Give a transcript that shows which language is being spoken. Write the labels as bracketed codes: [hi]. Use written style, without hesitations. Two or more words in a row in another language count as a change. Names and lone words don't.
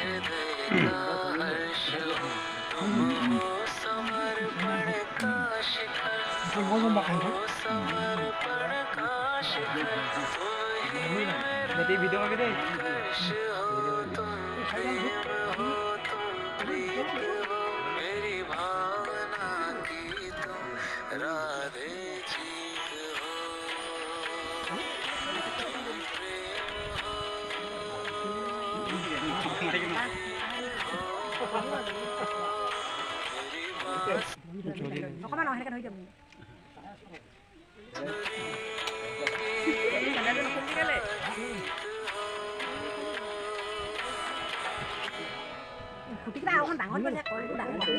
[hi] हर्ष हो, समर्पण का शिखर, समर्पण का शिखर, मेरी वीडियो में तुम प्रेम हो, तुम प्रीत हो, मेरी भावना की तुम राधे जीत हो, तुम प्रेम हो, [as] অকমান অহেনেকে ধৰি যাব খুটিকেইটা অকণ ডাঙৰ কৰি কলটো ডাঙৰ